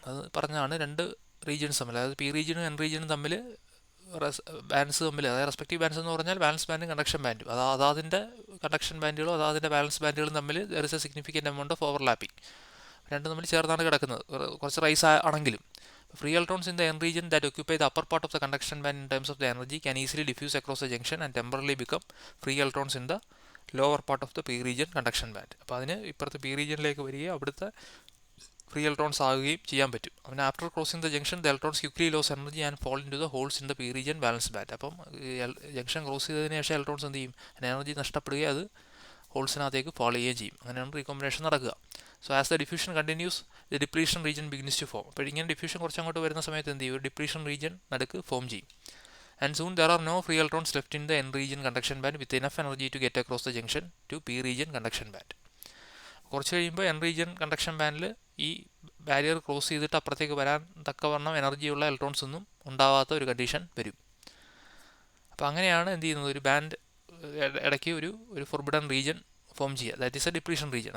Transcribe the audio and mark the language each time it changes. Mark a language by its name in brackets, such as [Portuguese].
[Malayalam] അത് പറഞ്ഞാണ് രണ്ട് റീജിയൻസ് തമ്മിൽ, അതായത് പി റീജിയനും എൻ റീജിയനും തമ്മിൽ ബാൻഡ്സ് തമ്മിൽ, അതായത് റെസ്പെക്റ്റീവ് ബാൻഡ്സ് എന്ന് പറഞ്ഞാൽ ബാലൻസ് ബാൻഡും കണ്ടക്ഷൻ ബാൻഡും, അതാതിൻ്റെ കണ്ടക്ഷൻ ബാൻഡുകളും അതാതിൻ്റെ ബാലൻസ് ബാൻഡുകളും തമ്മിൽ [English] There is a significant amount of overlapping. [Malayalam] രണ്ടും തമ്മിൽ ചേർന്നാണ് കിടക്കുന്നത്, കുറച്ച് റൈസ് ആണെങ്കിലും. [English] Free electrons in the N region that occupy the upper part of the conduction band in terms of the energy can easily diffuse across the junction and temporarily become free electrons in the lower part of the P region conduction band. [Malayalam] അപ്പോൾ അതിന് ഇപ്പുറത്ത് P റീജിയനിലേക്ക് വരികയും അവിടുത്തെ free electrons ആകുകയും ചെയ്യാൻ പറ്റും. [English] അവന് after crossing the junction the electrons quickly lose energy and fall into the holes in the P region balance band. [Malayalam] അപ്പം ജംഗ്ഷൻ ക്രോസ് ചെയ്തതിന് ശേഷം ഇലക്ട്രോൺസ് എന്ത് ചെയ്യും, എനർജി നഷ്ടപ്പെടുകയും അത് ഹോൾസിനകത്തേക്ക് ഫോൾ ചെയ്യുകയും ചെയ്യും. അങ്ങനെയാണ് റീകോമ്പിനേഷൻ നടക്കുക. [English] So as the diffusion continues the depletion region begins to form. [Malayalam] അപ്പോൾ ഇങ്ങനെ ഡിഫ്യൂഷൻ കുറച്ചങ്ങോട്ട് വരുന്ന സമയത്ത് എന്ത് ചെയ്യും, ഒരു ഡിപ്ലീഷൻ റീജിയൻ നടുക്ക് ഫോം ചെയ്യും. [English] And soon there are no free electrons left in the n region conduction band with enough energy to get across the junction to p region conduction band. [Malayalam] കുറച്ച് കഴിയുമ്പോൾ എൻ റീജിയൻ കണ്ടക്ഷൻ ബാൻഡിൽ ഈ barrier cross ചെയ്തിട്ട് അപ്പുറത്തേക്ക് വരാൻ തക്കവണ്ണം എനർജിയുള്ള electrons ഒന്നും ഉണ്ടാവാത്ത ഒരു condition വരും. അപ്പോൾ അങ്ങനെയാണ് എന്ത് ചെയ്യുന്നത്, ഒരു ബാൻഡ് ഇടയ്ക്ക് ഒരു ഫോർബിഡൻ റീജിയൻ ഫോം ചെയ്യുക, [English] That is a depletion region.